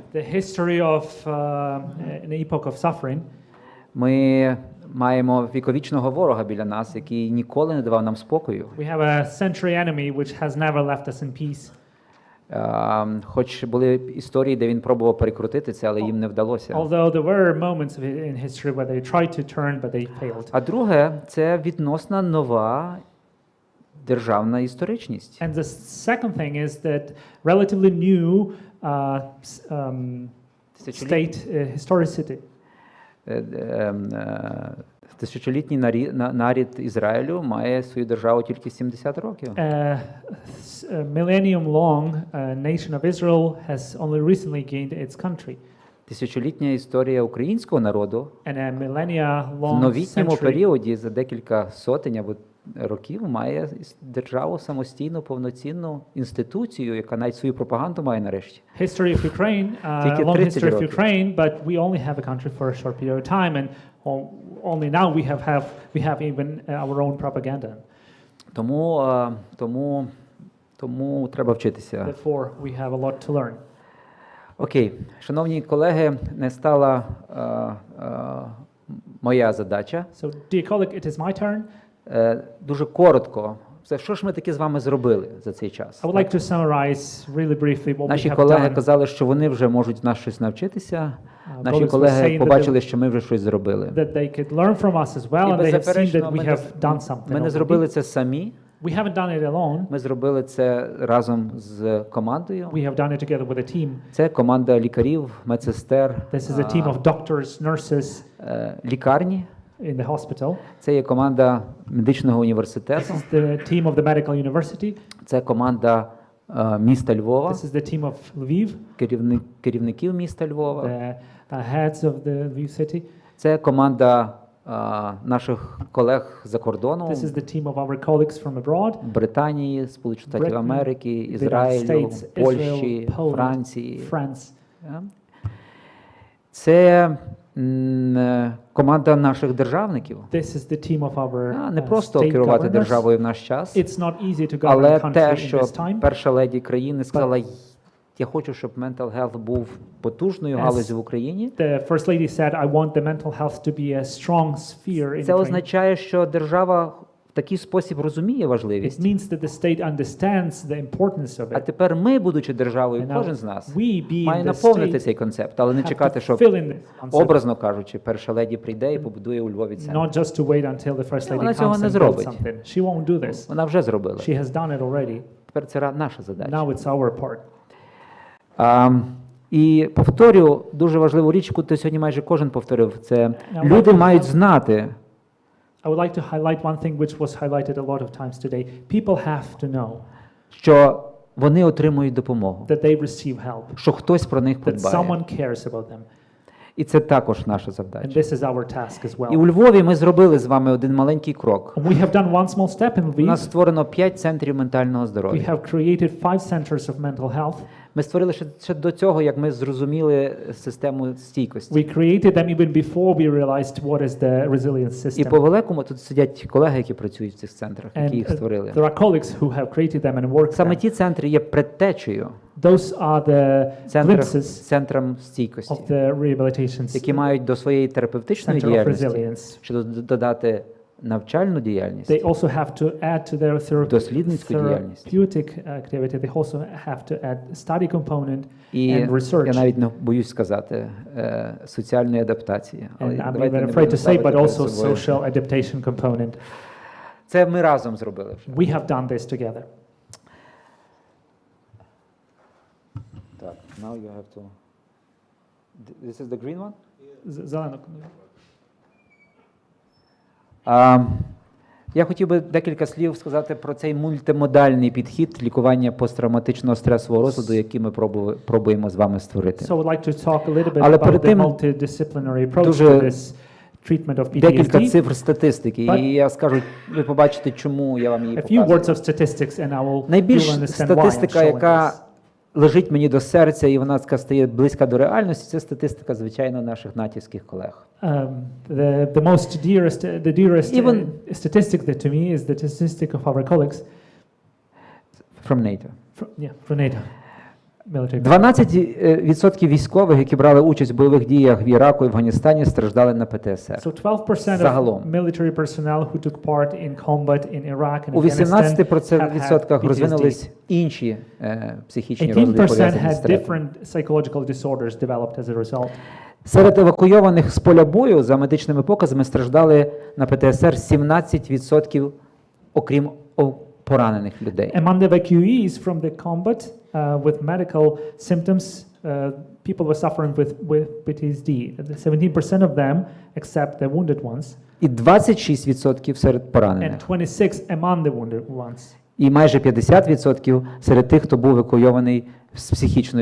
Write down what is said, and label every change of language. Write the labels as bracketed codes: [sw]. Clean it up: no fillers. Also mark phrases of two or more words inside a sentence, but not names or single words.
[en] The history of an epoch of suffering. [uk] Ми маємо віковічного ворога біля нас, який ніколи не давав нам спокою. [en] We have a century enemy which has never left us in peace. [uk] Хоч були історії, де він пробував перекрутити це, але їм не вдалося. [en] Although there were moments in history where they tried to turn, but they failed. [uk] А друге, це відносно нова державна історичність. [en] And the second thing is that relatively new state historicity. [uk] Тисячолітній нарід Ізраїлю має свою державу тільки 70 років. [en] Millennium long nation of Israel has only recently gained its country. [uk] Тисячолітня історія українського народу [en] And a millennia [uk] в [en] long [uk] новітньому [en] century [uk] періоді за декілька сотень або років має державу самостійну, повноцінну інституцію, яка навіть свою пропагаганду має нарешті. [en] history of Ukraine, [uk] Тільки [en] long [uk] 30 [en] history of [uk] років. [en] Ukraine, but we only have a country for a short period of time, and only now we have even our own propaganda. [uk] Тому треба вчитися. [en] Therefore, we have a lot to learn. [uk] Окей, шановні колеги, не стала моя задача. [en] So, dear colleague, it is my turn. [uk] Дуже коротко. Що ж ми таке з вами зробили за цей час? [en] I would like to summarize really briefly what we [uk] Наші [en] have [uk] колеги [en] done. [uk] казали, що вони вже можуть нас щось навчитися. Наші [en] colleagues were [uk] колеги [en] saying that [uk] побачили, що ми вже щось зробили. [en] That they could learn from us as well, [uk] І [en] and they have seen [uk] беззаперечно, [en] that we have done something. [uk] ми не [en] already. [uk] зробили це самі. [en] We haven't done it alone. [uk] Ми зробили це разом з командою. [en] We have done it together with a team. [uk] Це команда лікарів, медсестер, [en] This is a team of doctors, nurses [uk] лікарні. [en] in the hospital. [uk] Це є команда медичного [en] This [uk] університету. [en] is the team of the medical university. [uk] Це команда міста Львова, [en] This is the team of Lviv, [uk] керівників міста Львова. [en] the heads of the Lviv city. [uk] Це команда наших колег за кордоном. [en] This is the team of our colleagues from abroad. [uk] Британії, Сполучених Штатів [en] Britain, [uk] Америки, [en] the United [uk] Ізраїлю, [en] States, [uk] Польщі, [en] Israel, Poland, [uk] Франції. [en] France. [uk] Це команда наших державників. [en] This is the team of our [uk] Не просто [en] state [uk] керувати [en] governors. [uk] державою в наш час, [en] It's not easy to govern [uk] але [en] a country [uk] те, [en] in [uk] що [en] this time. [uk] перша леді країни сказала, я хочу, щоб [en] mental health [uk] був потужною галузю в Україні. [en] The first lady said, I want the mental health to be a strong sphere in [uk] Це [en] Ukraine. [uk] означає, що держава в такий спосіб розуміє [en] It [uk] важливість. [en] means that the state understands the importance of [uk] А [en] it. [uk] тепер ми, будучи державою, [en] And now [uk] кожен з нас [en] we, being [uk] має [en] the [uk] наповнити [en] state, [uk] цей концепт, але не [en] have [uk] чекати, [en] to [uk] що [en] fill in this concept, [uk] образно кажучи, перша леді прийде і побудує у Львові центр. [en] not just to wait until the first [uk] Вона [en] lady [uk] цього [en] comes [uk] не [en] and builds [uk] зробить. [en] something. She won't do this. [uk] Вона вже зробила. [en] She has done it already. [uk] Тепер це наша задача. [en] Now it's our part. [uk] І повторю дуже важливу річ, яку сьогодні майже кожен повторив. Це [en] Now, [uk] люди [en] like- [uk] мають знати, [en] I would like to highlight one thing which was highlighted a lot of times today. People have to know [uk] що вони отримують допомогу, [en] that they receive help, [uk] що хтось про них [en] that [uk] подбає. [en] someone cares about them. [uk] І це також наша [en] And [uk] завдача. [en] this is our task as [uk] І у [en] well. [uk] Львові ми зробили з вами один маленький крок. [en] We have done one small step in [uk] У нас [en] Lviv. [uk] створено 5 центрів ментального [en] We [uk] здоров'я. [en] have created 5 centers of mental health. [uk] Ми створили ще до цього, як ми зрозуміли систему стійкості. [en] We created them even before we realized what is the resilience [uk] І по [en] system. [uk] великому тут сидять колеги, які працюють в цих центрах, які [en] And [uk] їх створили. [en] there are colleagues who have created them and worked [uk] Саме [en] them. [uk] ті центри є предтечею [en] Those are the glimpses [uk] центрам стійкості, [en] of the rehabilitation [uk] які мають до своєї терапевтичної [en] center of [uk] діяльності [en] resilience. [uk] ще додати навчальну діяльність, [en] They also have to add to their [uk] дослідницьку діяльність. [en] therapeutic activity. They also have to add study component [uk] І [en] and [uk] я [en] research. [uk] навіть не боюсь сказати соціальної адаптації. Але [en] And I'm [uk] давайте [en] even [uk] не [en] afraid [uk] будемо [en] to say, [uk] ставити [en] but [uk] перед [en] also [uk] собою. [en] social adaptation component. [uk] Це ми разом зробили вже. [en] We have done this together. Так, now you have to. This is the green one? [uk] Зелено. Я хотів би декілька слів сказати про цей мультимодальний підхід лікування посттравматичного стресового розладу, який ми пробуємо з вами створити. [en] So I would like to talk a little bit [uk] Але [en] about [uk] перед [en] the [uk] тим [en] multidisciplinary approach [uk] дуже [en] to this treatment of [uk] Декілька [en] PTSD. [uk] цифр статистики, [en] But- [uk] і я скажу, ви побачите, чому я вам її [en] A few words [uk] показую. [en] of statistics, and I will [uk] Найбільш [en] you'll understand why I'm [uk] статистика, [en] showing [uk] яка [en] this. [uk] лежить мені до серця, і вона така стає близька до реальності, це статистика, звичайно, наших натівських колег. [en] The most dearest Even- statistic that to me is the statistic of our colleagues From NATO. from NATO military. [uk] 12% військових, які брали участь в бойових діях в Іраку і Афганістані, страждали на ПТСР. [en] So 12% [uk] Загалом. [en] of military personnel who took part in combat in Iraq and [uk] У [en] Afghanistan have had [uk] 18% [en] PTSD. [uk] розвинулись інші психічні розлади, [en] 18% [uk] пов'язані з [en] had [uk] стресом. [en] different psychological disorders developed as a result. [uk] Серед евакуйованих з поля бою, за медичними показами, страждали на ПТСР 17%, окрім поранених людей. [en] Among the evacuees from the combat with medical symptoms, people were suffering with PTSD. 17% of them, except the wounded ones, [uk] І 26% серед поранених. [en] and 26 among the wounded ones. [uk] І майже 50% серед тих, хто був евакуйований з психічною